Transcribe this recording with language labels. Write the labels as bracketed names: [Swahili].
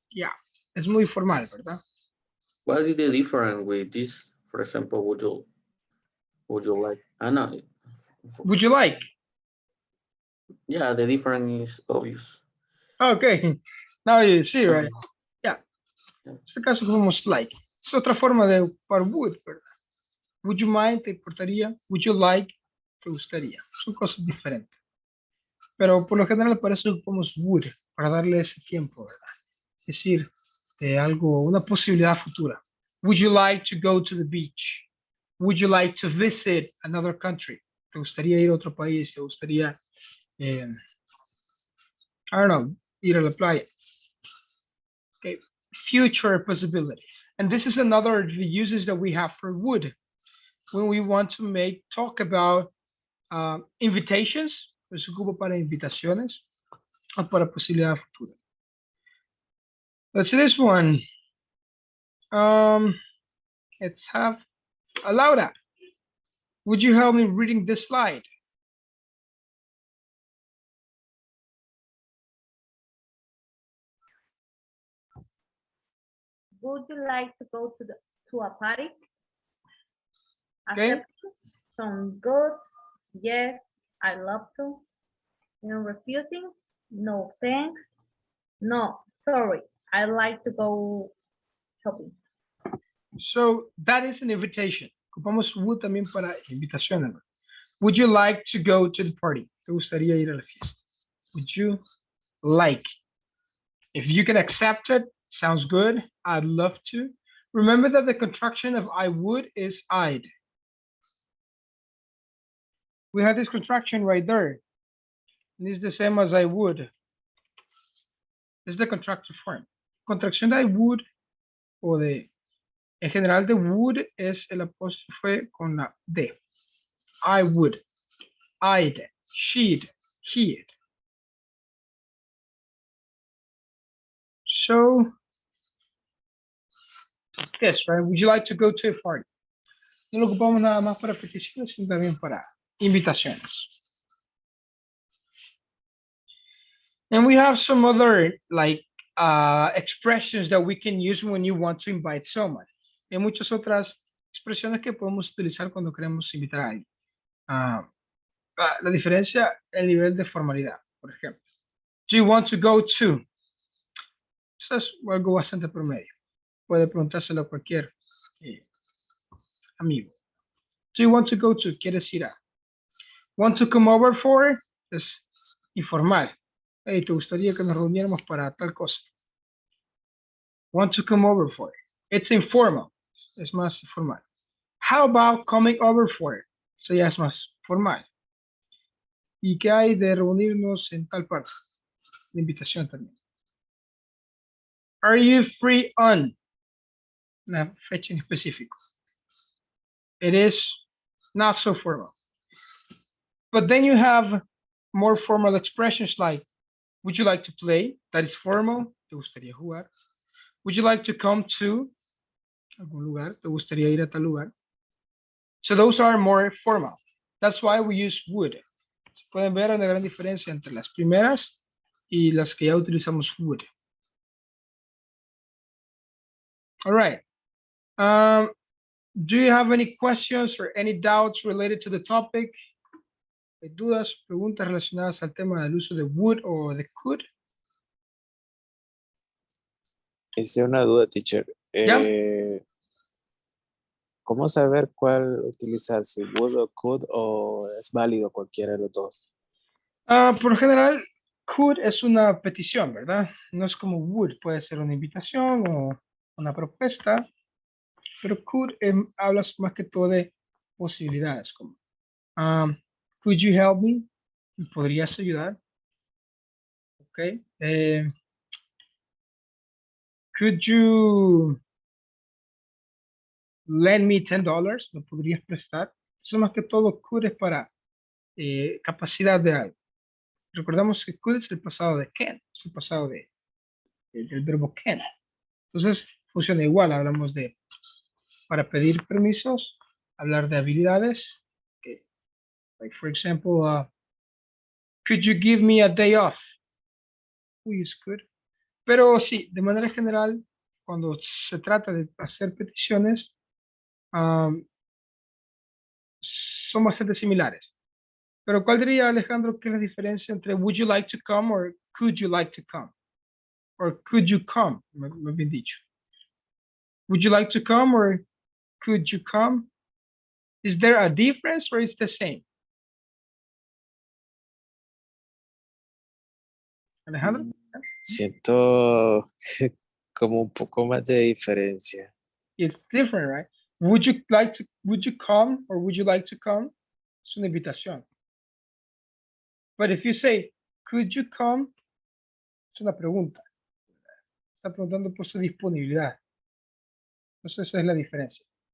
[Spanish] Yeah, es muy formal, ¿verdad? [English] What is the difference with this? For example, would you like? No. Would you like? Yeah, the difference is obvious. Okay, now you see, right? Yeah. [Spanish] En este caso como [English] like. [Spanish] Es otra forma de para would, ¿verdad? [English] Would you mind? [Spanish] ¿Te importaría? [English] Would you like? [Spanish] ¿Te gustaría? Son cosas diferentes. Pero por lo general para eso ocupamos would, para darle ese tiempo, ¿verdad? Es decir, algo, una posibilidad futura. [English] Would you like to go to the beach? Would you like to visit another country? [Spanish] ¿Te gustaría ir a otro país? ¿Te gustaría [English] I don't know, [Spanish] ir a la playa. [English] Okay, future possibility. And this is another of the uses that we have for would when we want to talk about invitations, [Spanish] pues se ocupa para invitaciones o para posibilidad futura. [English] Let's see this one. Let's have Laura. Would you help me reading this slide? Would you like to go to a party? Okay. Accepting, sounds good. Yes, I love to. Refusing, no thanks. No, sorry, I like to go shopping. So that is an invitation. [Spanish] Ocupamos would también para invitaciones. ¿no? [English] Would you like to go to the party? [Spanish] ¿Te gustaría ir a la fiesta? [English] Would you like? If you can accept it, sounds good. I'd love to. Remember that the contraction of I would is I'd. We have this contraction right there. And it's the same as I would. [Spanish] Es [English] the contracted form. [Spanish] Contracción de I would o de, en general de would es el apóstrofe con la D. [English] I would, I'd, she'd, he'd. So, yes, right? Would you like to go to a party? [Spanish] No lo ocupamos nada más para peticiones, sino también para invitaciones. [English] And we have some other like expressions that we can use when you want to invite someone. [Spanish] Hay muchas otras expresiones que podemos utilizar cuando queremos invitar a alguien. La diferencia, el nivel de formalidad, por ejemplo. [English] Do you want to go to? [Spanish] Eso es algo bastante promedio. Puede preguntárselo a cualquier amigo. [English] Do you want to go to? [Spanish] ¿Quieres ir a? [English] Want to come over for? [Spanish] Es informal. Hey, ¿te gustaría que nos reuniéramos para tal cosa? [English] Want to come over for? It's informal. [Spanish] Es más formal. [English] How about coming over for? [Spanish] Eso ya es más formal. ¿Y qué hay de reunirnos en tal parte? La invitación también. [English] Are you free on? [Spanish] Una fecha en específico. [English] It is not so formal. But then you have more formal expressions like, would you like to play? That is formal. [Spanish] ¿Te gustaría jugar? [English] Would you like to come to algún lugar? [Spanish] ¿Te gustaría ir a tal lugar? [English] So those are more formal. That's why we use would. [Spanish] Pueden ver una gran diferencia entre las primeras y las que ya utilizamos would. [English] All right. Do you have any questions or any doubts related to the topic? [Spanish] ¿Hay dudas, preguntas relacionadas al tema del uso de would o de could? Hice una duda, teacher. ¿Ya? ¿Cómo saber cuál utilizar? Si would o could o es válido cualquiera de los dos? Por lo general, could es una petición, ¿verdad? No es como would, puede ser una invitación o una propuesta, pero could hablas más que todo de posibilidades, como [English] could you help me? [Spanish] ¿Me podrías ayudar? Ok. Could you lend me $10? ¿Me podrías prestar? Eso más que todo could es para capacidad de algo. Recordamos que could es el pasado de can, es el pasado del verbo can. Entonces, funciona igual, hablamos de para pedir permisos, hablar de habilidades. [English] Okay. Like, for example, could you give me a day off? We use could. [Spanish] Pero sí, de manera general, cuando se trata de hacer peticiones, son bastante similares. Pero ¿cuál diría, Alejandro, que es la diferencia entre [English] would you like to come [Spanish] or could you like to come? [English] Or could you come, [Spanish] me bien dicho. [English] Would you like to come or could you come? Is there a difference or is the same? Alejandro? [Spanish] Siento como un poco más de diferencia. [English] It's different, right? Would you come or would you like to come? [Spanish] Es una invitación. [English] But if you say, could you come? [Spanish] Es una pregunta. Está preguntando por su disponibilidad. Entonces esa es la diferencia.